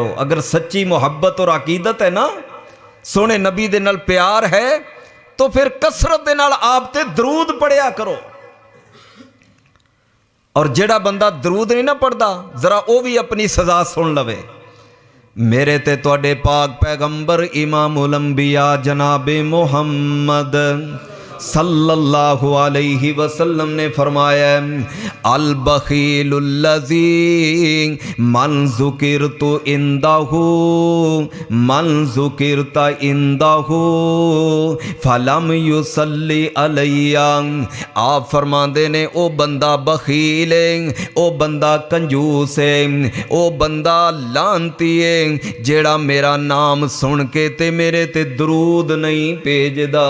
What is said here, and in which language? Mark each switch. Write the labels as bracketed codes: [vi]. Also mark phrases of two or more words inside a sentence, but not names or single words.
[pa] اگر سچی محبت اور عقیدت اے نا، سوہنے نبی دے نال پیار اے، تو فیر کثرت دے نال آپ تے درود پڑھیا کرو. اور جیہڑا بندہ درود نہیں نا پڑھدا، ذرا او وی اپنی سزا سن لوے. میرے تے تہاڈے پاک پیغمبر [ar] إمام الأنبياء [pa] جناب محمد [ar] صلى الله عليه وسلم [pa] نے فرمایا, [ar] البخيل الذي من ذكرت عنده من ذكرت عنده فلم يصل علي. [pa] آپ فرماندے نے، او بندہ بخیل اے، او بندہ کنجوس اے، او بندہ لعنتی اے جیہڑا میرا نام سن کے تے میرے تے درود نہیں بھیجدا.